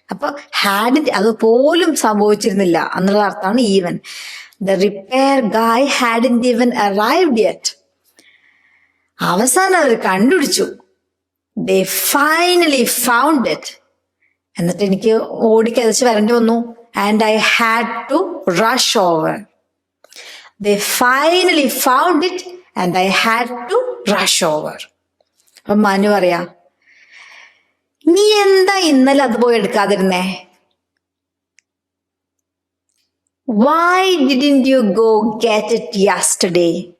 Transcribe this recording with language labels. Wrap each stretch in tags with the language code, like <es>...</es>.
<ml>അപ്പൊ</ml> <en>hadn't</en> <ml>അതുപോലും സംഭവിച്ചിരുന്നില്ല എന്നുള്ള അർത്ഥമാണ്</ml> <en>even. The repair guy hadn't even arrived yet.</en> <ml>അവസാനം അവർ കണ്ടുപിടിച്ചു.</ml> <en>They finally found it.</en> <ml>എന്നിട്ട് എനിക്ക് ഓടിക്കതച്ച് വരേണ്ടി വന്നു.</ml> <en>And I had to rush over. They finally found it and I had to rush over.</en> <ml>അപ്പൊ മനു പറയാ, നീ എന്താ ഇന്നലെ അത് പോയി എടുക്കാതിരുന്നേ?</ml> <en>Why didn't you go get it yesterday?</en>